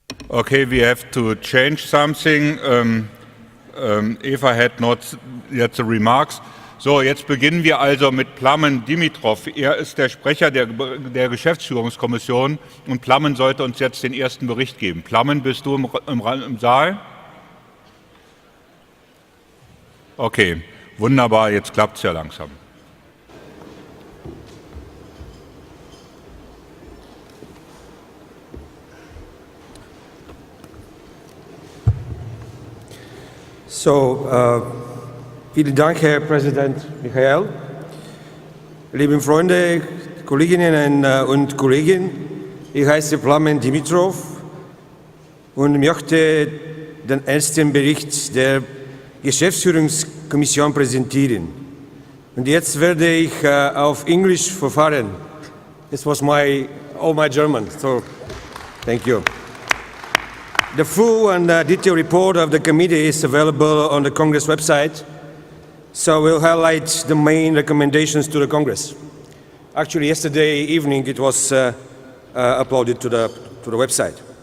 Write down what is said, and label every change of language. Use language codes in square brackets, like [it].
[en] Okay, we have to change something. Eva had not yet the remarks. [de] So, jetzt beginnen wir also mit Plamen Dimitrov. Er ist der Sprecher der Geschäftsführungskommission und Plamen sollte uns jetzt den ersten Bericht geben. Plamen, bist du im Saal? Okay, wunderbar, jetzt klappt es ja langsam. So, vielen Dank, Herr Präsident Michael. Liebe Freunde, Kolleginnen und Kollegen, ich heiße Plamen Dimitrov und möchte den ersten Bericht der Geschäftsführungskommission präsentieren. Und jetzt werde ich auf Englisch verfahren. [en] This was all my German, so thank you. The full and detailed report of the committee is available on the Congress website, so we'll highlight the main recommendations to the Congress. Actually, yesterday evening it was uploaded to the website.